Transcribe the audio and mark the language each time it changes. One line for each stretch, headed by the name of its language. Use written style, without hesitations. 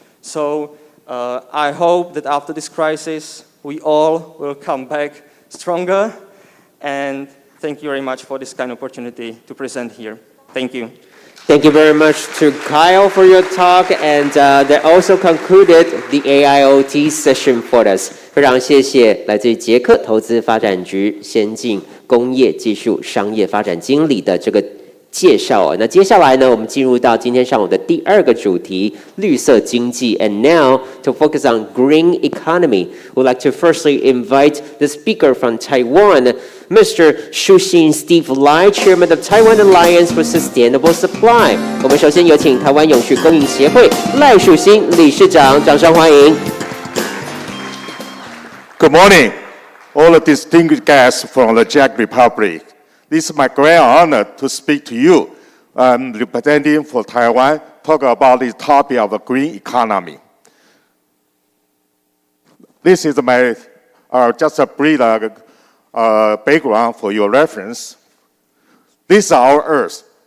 English: So I hope that after this crisis, we all will come back stronger. And thank you very much for this kind of opportunity to present here. Thank you. Thank you very much to Kyle for your talk, and that also concluded the AIoT session for us.
Chinese: 非常谢谢来自于捷克投资发展局先进工业技术商业发展经理的这个介绍。那接下来呢，我们进入到今天上午的第2个主题——绿色经济。
English: And now to focus on green economy, we'd like to firstly invite the speaker from Taiwan, Mr. Shuxin Steve Lai, Chairman of Taiwan Alliance for Sustainable Supply.
Chinese: 我们首先有请台湾永续供应协会赖树新理事长，掌声欢迎。
English: Good morning, all the distinguished guests from the Czech Republic. This is my great honor to speak to you. I'm representing for Taiwan, talk about the topic of the green economy. This is my just a brief background for your reference. This is our Earth.